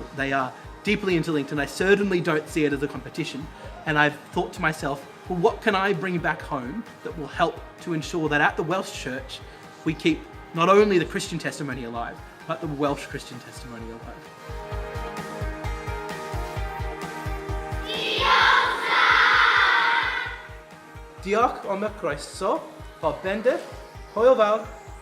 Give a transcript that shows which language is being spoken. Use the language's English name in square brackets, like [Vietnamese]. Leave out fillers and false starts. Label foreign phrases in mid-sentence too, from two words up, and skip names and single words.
[English] They are deeply interlinked and I certainly don't see it as a competition. And I've thought to myself, well, what can I bring back home that will help to ensure that at the Welsh Church we keep not only the Christian testimony alive, but the Welsh Christian testimony alive. [Welsh] Diolch am y croeso, o bendith, hwyl fawr.